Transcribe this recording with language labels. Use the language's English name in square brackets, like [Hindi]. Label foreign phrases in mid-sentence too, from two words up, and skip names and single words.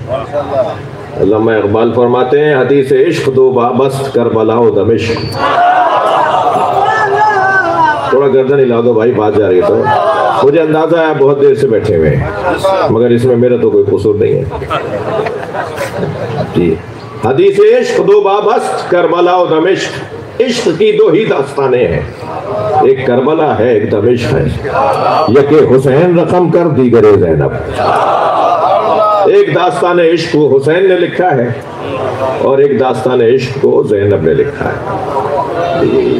[Urdu] علامہ اقبال فرماتے ہیں [Persian] حدیث عشق دو بابست کربلا و دمشق. [Urdu] تھوڑا گردن ہلا دو بھائی، بات جا رہی ہے. تو مجھے اندازہ ہے بہت دیر سے بیٹھے ہوئے ہیں، مگر اس میں میرا تو کوئی قصور نہیں ہے جی. [Persian] حدیث عشق دو بابست کربلا و دمشق. [Urdu] عشق کی دو ہی داستانیں ہیں، ایک کربلا ہے ایک دمشق ہے. [Persian] یک حسین رقم کر دیگر زینب. [Urdu] ایک داستان عشق کو حسین نے لکھا ہے اور ایک داستان عشق کو زینب نے لکھا ہے.